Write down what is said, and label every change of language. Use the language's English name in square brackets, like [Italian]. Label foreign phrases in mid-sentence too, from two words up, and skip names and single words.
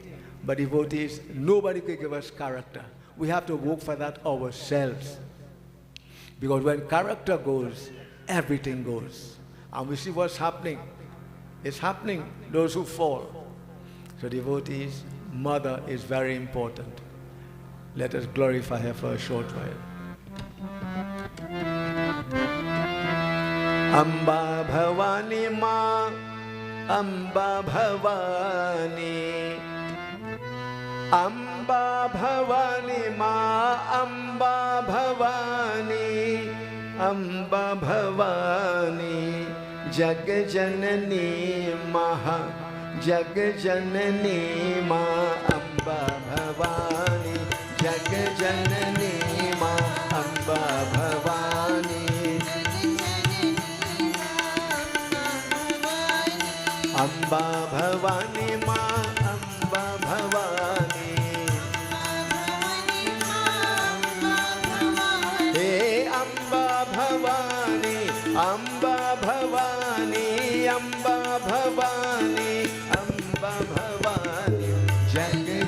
[English] But devotees, nobody can give us character. We have to work for that ourselves. Because when character goes, everything goes. And we see what's happening. It's happening, those who fall. So devotees, Mother is very important. Let us glorify her for a short while. Amba Bhavani Ma, Amba Bhavani, Amba Bhavani Ma, Amba Bhavani, Amba Bhavani, [Hindi] जग जननी महा, जग जननी मा, [English] Amba Bhavani, [Hindi] जग जननी मा, [English] Amba Bhavani, Amba Bhavani Ma, Amba Bhavani, Hey Amba Bhavani, Amba Bhavani, Amba Bhavani, Amba Bhavani, Jag